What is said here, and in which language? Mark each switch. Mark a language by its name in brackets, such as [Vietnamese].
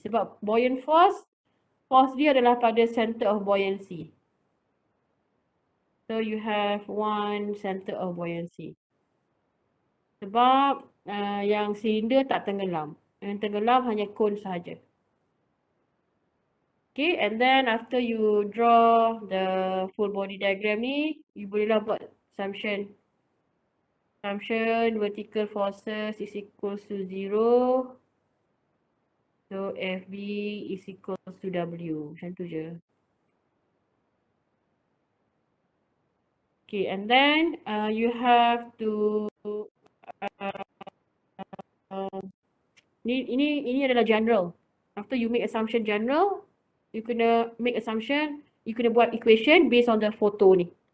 [Malay] Sebab buoyant force dia adalah pada center of buoyancy. [English] So, you have one center of buoyancy. [Malay] Sebab yang silinder tak tenggelam. Yang tenggelam hanya cone sahaja. [English] Okay, and then after you draw the full body diagram ni, you [Malay] bolehlah buat [English] assumption. Assumption vertical forces is equals to 0. So, FB is equals to W. [Malay] Macam tu je. [English] Okay, and then you have to [Malay] ini adalah [English] general. After you make assumption general, you kena make assumption, you [Malay] kena buat [English] equation based on the photo ni.